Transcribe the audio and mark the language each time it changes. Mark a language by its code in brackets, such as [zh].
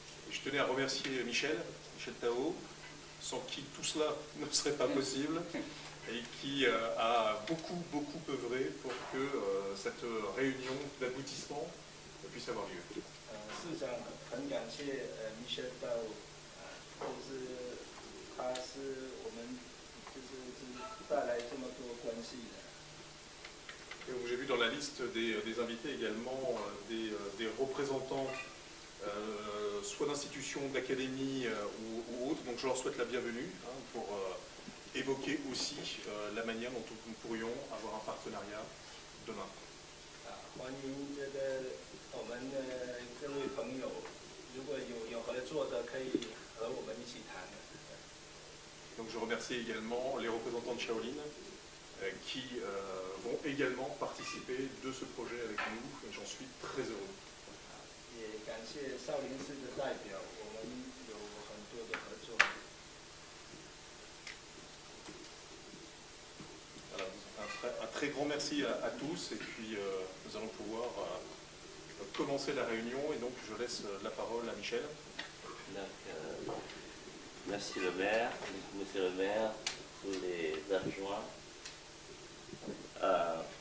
[fr] Et je tenais à remercier Michel Tao, sans qui tout cela ne serait pas possible, et qui a beaucoup œuvré pour que cette réunion d'aboutissement puisse avoir lieu. [zh] 市长很感谢Michel Tao，就是他是我们就是带来这么多关系的。 [fr] J'ai vu dans la liste des invités également des représentants, soit d'institutions, d'académies ou autres. Donc je leur souhaite la bienvenue pour évoquer aussi la manière dont nous pourrions avoir un partenariat demain. [zh] 欢迎这个我们的各位朋友，如果有合作的，可以和我们一起谈。 [fr] Donc je remercie également les représentants de Shaolin qui vont également participer de ce projet avec nous et j'en suis très heureux. [zh] 也感谢少林寺的代表，我们有很多的合作。 [fr] Voilà, un très grand merci à tous et puis nous allons pouvoir commencer la réunion et donc je laisse la parole à Michel. Donc, merci le maire, monsieur le maire, tous les adjoints.